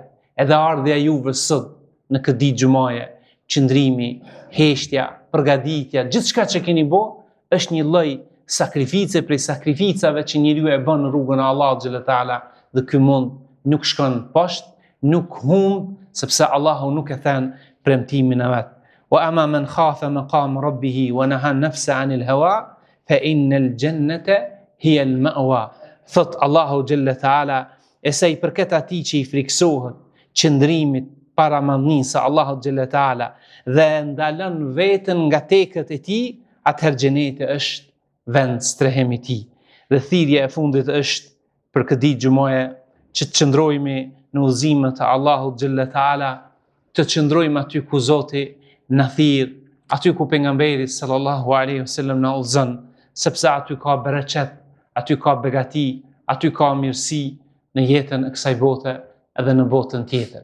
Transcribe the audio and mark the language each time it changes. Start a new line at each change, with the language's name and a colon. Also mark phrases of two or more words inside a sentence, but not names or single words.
Albanian: Edhe ardhja juve sot në këtë ditë xumaje, qëndrimi, heshtja, përgatitja, gjithçka që keni bë, është një lloj sakrifice prej sakrificave që njeriu e bën në rrugën e Allahut
Arabic: جل تعالى,
Albanian: dhe ky mund nuk shkon poshtë, nuk humb, sepse Allahu nuk e thën premtimin e vet.
Arabic: وأما من خاف مقام ربه ونهى النفس عن الهوى فإن الجنة هي المأوى.
Albanian: Thot Allahu
Arabic: جل تعالى,
Albanian: e sa i përket atij që i friksohet qëndrimit para madhnisë së Allahut
Arabic: جل تعالى
Albanian: dhe ndalon veten nga tekët e tij, atëherë xheneti është vend strehimi i tij. Dhe thirrja e fundit është për këtë ditë xumaje që të qëndrojmë në udhëzimet e Allahut
Arabic: جل تعالى,
Albanian: të qëndrojmë aty ku Zoti na thirr, aty ku pejgamberi
Arabic: صلى الله عليه وسلم
Albanian: na udhëzon, sepse aty ka bereqet, aty ka begati, aty ka mirësi në jetën e kësaj bote edhe në botën tjetër.